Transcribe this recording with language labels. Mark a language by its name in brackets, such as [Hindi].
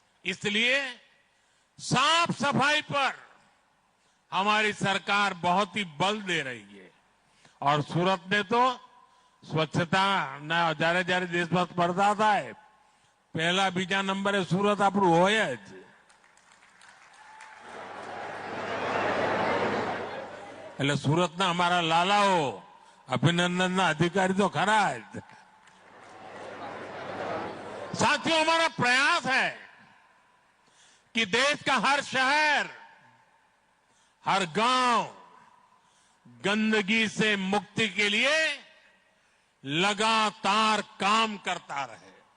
[Hindi] इसलिए साफ सफाई पर हमारी सरकार बहुत ही बल दे रही है और सूरत ने तो स्वच्छता [Gujarati] ना जारे जारे देशમાં સ્પર્ધા થાય, પહેલા બીજા નંબરે સુરત આપણું હોય જ। એટલે સુરતના અમારા લાલાઓ અભિનંદનના અધિકારી તો ખરા જ। [Hindi] साथियों, हमारा प्रयास है कि देश का हर शहर, हर गांव गंदगी से मुक्ति के लिए लगातार काम करता रहे।